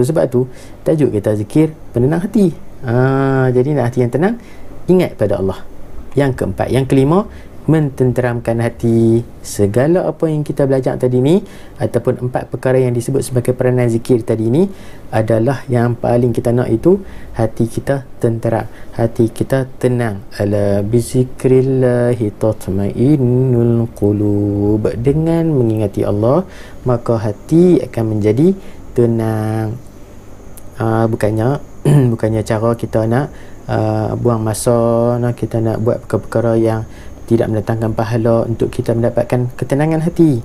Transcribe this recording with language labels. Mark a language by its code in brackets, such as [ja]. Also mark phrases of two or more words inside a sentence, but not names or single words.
[ms] Sebab tu tajuk kita zikir penenang hati. Jadi nak hati yang tenang, ingat pada Allah. Yang keempat. Yang kelima, mententeramkan hati. Segala apa yang kita belajar tadi ni, ataupun 4 perkara yang disebut sebagai peranan zikir tadi ni, adalah yang paling kita nak, itu hati kita tenteram, hati kita tenang. [ar] ألا بذكر الله تطمئن القلوب. [ms] Dengan mengingati Allah, maka hati akan menjadi tenang. Bukannya cara kita nak buang masa, kita nak buat perkara-perkara yang tidak mendatangkan pahala untuk kita mendapatkan ketenangan hati.